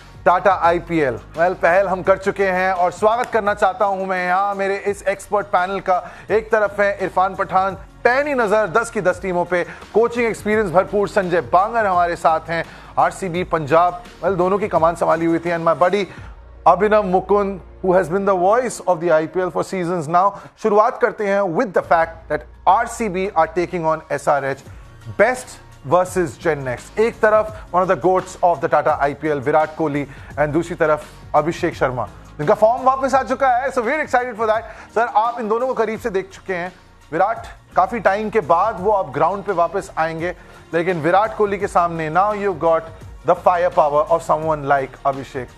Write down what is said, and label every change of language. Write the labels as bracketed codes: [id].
[hi] Tata IPL well पहल हम कर चुके हैं और स्वागत करना चाहता हूं मैं यहां मेरे इस एक्सपर्ट पैनल का। एक तरफ है इरफान पठान, पैनी नजर 10 की 10 टीमों पे, कोचिंग एक्सपीरियंस भरपूर संजय बांगर हमारे साथ हैं। आरसीबी पंजाब वेल दोनों की कमान संभाली हुई थी। [en] And my buddy Abhinav Mukund who has been the voice of the IPL for seasons now। [hi] शुरुआत करते हैं [en] with the fact that RCB are taking on SRH, best versus Gen Next। [hi] एक तरफ [en] one of the goats of the Tata IPL [hi] Virat Kohli and दूसरी तरफ अभिषेक शर्मा जिनका form वापस आ चुका है। [en] So very excited for that. [hi] Sir, आप इन दोनों को करीब से देख चुके हैं। विराट काफी टाइम के बाद वो अब ग्राउंड पे वापस आएंगे, लेकिन विराट कोहली के सामने [en] Now you got the fire power of someone like Abhishek.